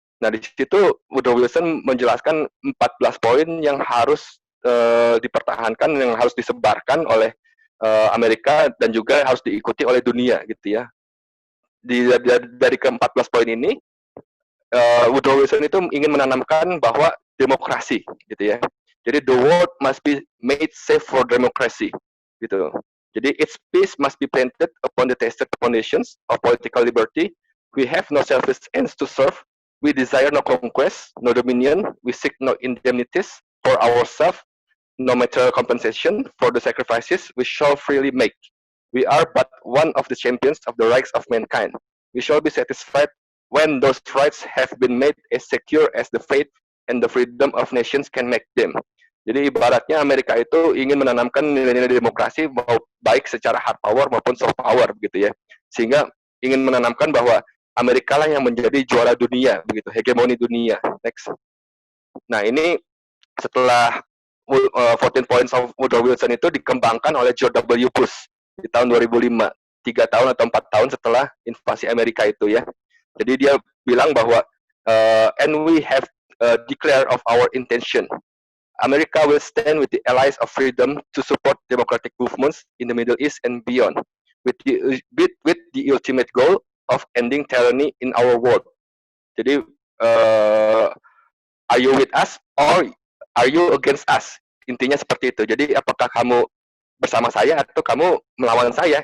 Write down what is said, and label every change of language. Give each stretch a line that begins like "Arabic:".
Indonesian: Nah, di situ Woodrow Wilson menjelaskan 14 poin yang harus dipertahankan, yang harus disebarkan oleh Amerika dan juga harus diikuti oleh dunia gitu ya. Dari ke-14 poin ini, Woodrow Wilson itu ingin menanamkan bahwa demokrasi gitu ya.
English: Jadi the world must be made safe for democracy gitu. Jadi its peace must be planted upon the tested foundations of political liberty. We have no selfish ends to serve. We desire no conquest, no dominion. We seek no indemnities for ourselves, no material compensation for the sacrifices we shall freely make. We are but one of the champions of the rights of mankind. We shall be satisfied when those rights have been made as secure as the faith and the freedom of nations can make them.
Indonesian: Jadi ibaratnya Amerika itu ingin menanamkan nilai-nilai demokrasi baik secara hard power maupun soft power begitu ya. Sehingga ingin menanamkan bahwa Amerika lah yang menjadi juara dunia begitu, hegemoni dunia. Next. Nah, ini setelah 14 Points of Woodrow Wilson itu dikembangkan oleh George W. Bush di tahun 2005, 3 tahun atau 4 tahun setelah invasi Amerika itu ya. Jadi dia bilang bahwa
English: and we have declared of our intention. America will stand with the allies of freedom to support democratic movements in the Middle East and beyond, with the ultimate goal of ending tyranny in our world. Jadi, are you with us or are you against us?
Indonesian: Intinya seperti itu. Jadi, apakah kamu bersama saya atau kamu melawan saya?